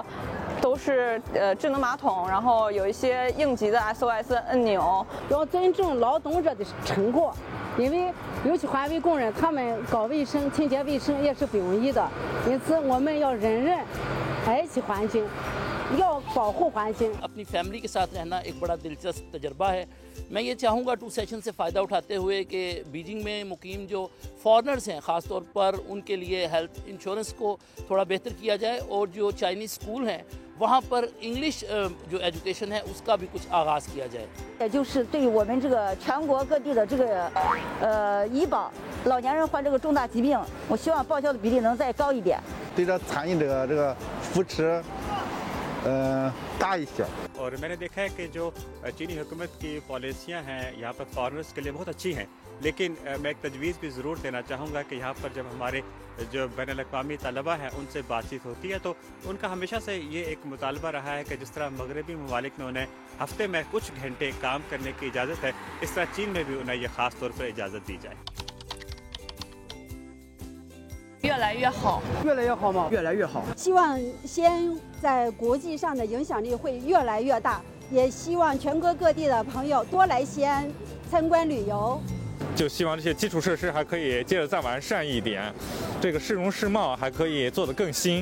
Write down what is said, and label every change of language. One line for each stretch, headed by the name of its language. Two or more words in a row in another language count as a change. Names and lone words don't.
Chinese: 都是智能马桶，然后有一些应急的 SOS 按钮，要尊重劳动者的成果，因为尤其环卫工人，他们搞卫生、清洁卫生也是不容易的，因此我们要人人爱惜环境，要保护环境。
Urdu: اپنی فیملی کے ساتھ رہنا ایک بڑا دلچسپ تجربہ ہے۔ میں یہ چاہوں گا
English: two session
Urdu: سے فائدہ اٹھاتے ہوئے کہ بیجنگ میں مقیم جو فارنرز ہیں خاص طور پر ان کے لیے
English: health insurance
Urdu: کو تھوڑا بہتر کیا جائے، اور جو
English: Chinese school
Urdu: ہیں وہاں پر انگلش جو ایجوکیشن ہے اس کا بھی کچھ آغاز کیا جائے.
Chinese: 也就是对我们这个全国各地的这个医保，老年人患这个重大疾病，我希望报销的比例能再高一点。对这残疾者这个扶持大一些。
Urdu: اور میں نے دیکھا ہے کہ جو چینی حکومت کی پالیسیاں ہیں یہاں پر فارنرز کے لیے بہت اچھی ہیں، لیکن میں ایک تجویز بھی ضرور دینا چاہوں گا کہ یہاں پر جب ہمارے جو بین الاقوامی طلبہ ہیں ان سے بات چیت ہوتی ہے تو ان کا ہمیشہ سے یہ ایک مطالبہ رہا ہے کہ جس طرح مغربی ممالک میں انہیں ہفتے میں کچھ گھنٹے کام کرنے کی اجازت ہے، اس طرح چین میں بھی انہیں یہ خاص طور پر اجازت دی جائے.
Chinese: 越来越好，越来越好吗？越来越好。希望西安在国际上的影响力会越来越大，也希望全国各地的朋友多来西安参观旅游。就希望这些基础设施还可以接着再完善一点，这个市容市貌还可以做得更新。